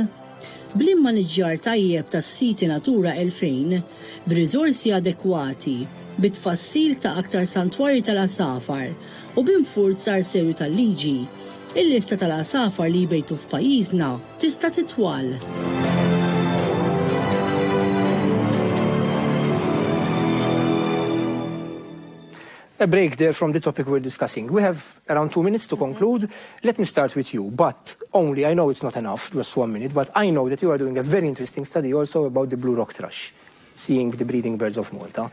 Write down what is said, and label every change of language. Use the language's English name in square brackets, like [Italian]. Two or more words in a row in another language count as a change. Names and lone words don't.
[Maltese] Bl-immaniġġjar tajjeb tas-siti Natura 2000, b'riżorsi adekwati, bit-tfassil ta' aktar santwarji tal-asafar u b'infurzar serju tal-liġi, il-lista tal-asafar li jbejtu f'pajjiżna tista' titwal. [English] A break there from the topic we're discussing. We have around 2 minutes to conclude. Let me start with you, but only, I know it's not enough, just 1 minute, but I know that you are doing a very interesting study also about the blue rock thrush, seeing the breeding birds of Malta.